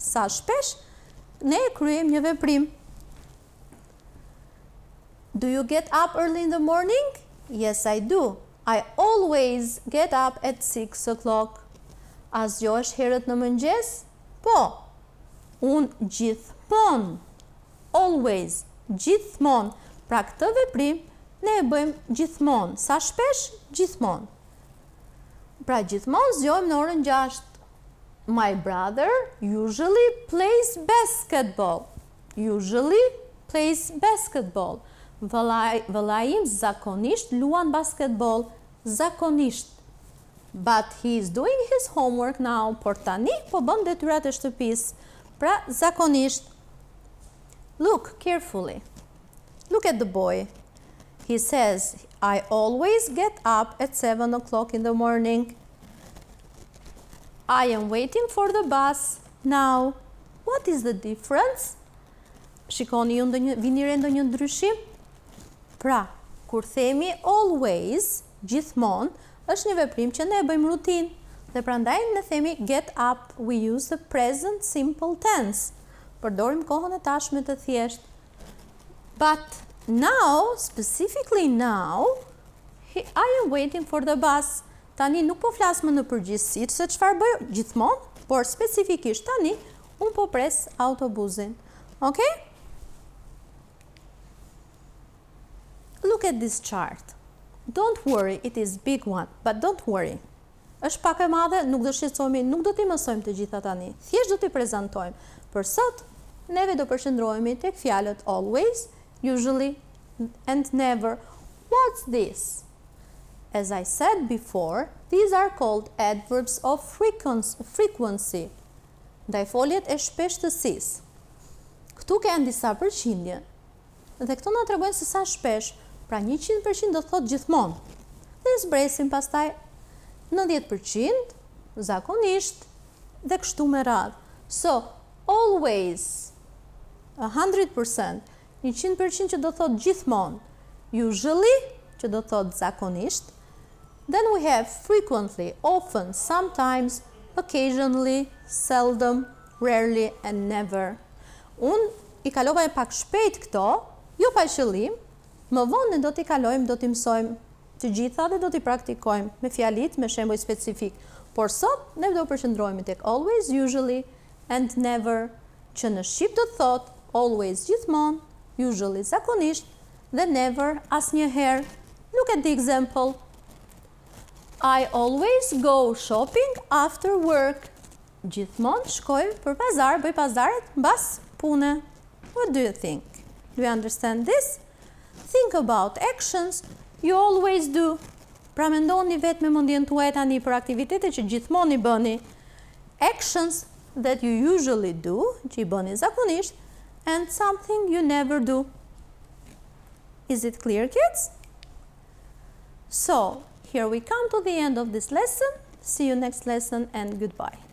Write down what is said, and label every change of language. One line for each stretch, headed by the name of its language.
Albanian: Sa shpesh ne kryejmë një veprim.
English: Do you get up early in the morning? Yes, I do. I always get up at 6 o'clock.
Albanian: A zgjohesh herët në mëngjes? Po. Unë gjithmonë. Always. Gjithmonë. Pra këtë veprim ne e bëjmë gjithmonë. Sa shpesh? Gjithmonë. Pra gjithmonë zgjohem në orën 6.
English: My brother usually plays basketball. Usually plays basketball.
Albanian: Vëllai im zakonisht luan basketball. Zakonisht.
English: But he is doing his homework now.
Albanian: Por tani po bën detyrat e shtëpisë. Pra zakonisht.
English: Look carefully. Look at the boy. He says, I always get up at 7 o'clock in the morning. I am waiting for the bus now. What is the difference?
Albanian: Shikoni ju vini re ndonjë ndryshim? Pra, Kur themi always, gjithmonë, është një veprim që ne e bëjmë rutinë. Dhe prandaj ne themi
English: get up, we use the present simple tense.
Albanian: Përdorim kohën e tashme të thjeshtë.
English: But now, specifically now, I am waiting for the bus.
Albanian: Tani nuk po flas më në përgjithësi se çfarë bëj gjithmonë, por specifikisht tani un po pres autobusin.
English: Okay? Look at this chart. Don't worry, it is big one, but don't worry.
Albanian: Është pak e madhe, nuk do shqetësohemi, nuk do t'i mësojmë të gjitha tani. Thjesht do t'i prezantojmë. Për sot, neve do përqendrohemi tek fjalët always, usually and never.
English: What's this? As I said before, these are called adverbs of frequency.
Albanian: Ndaj foljet e shpeshtësisë. Këtu kanë disa përqindje. Dhe këto na tregojnë se sa shpesh. Pra 100% do thot gjithmonë. Dhe zbresim pastaj 90%, zakonisht, dhe kështu me radhë.
English: So, always, 100%, 100%
Albanian: që do thot gjithmonë,
English: usually,
Albanian: që do thot zakonisht,
English: then we have frequently, often, sometimes, occasionally, seldom, rarely, and never.
Albanian: Unë i kalova e pak shpejt këto, jo pa qëllim, më vonë do t'i kalojmë, do t'i mësojmë të gjitha dhe do t'i praktikojmë me fjalit, me shembuj specifik. Por sot, ne do përqendrohemi tek always, usually, and never, që në shqip do të thot always gjithmonë, usually zakonisht, dhe never asnjëherë.
English: Look at the example. I always go shopping after work.
Albanian: Gjithmonë shkoj për pazar, bëj pazaret mbas pune.
English: What do you think? Do you understand this? Think about actions you always do.
Albanian: Pra mendoni vetë me mendjen tuaj tani për aktivitete që gjithmonë i bëni.
English: Actions that you usually do,
Albanian: që i bëni zakonisht,
English: and something you never do. Is it clear, kids? So, here we come to the end of this lesson. See you next lesson and goodbye.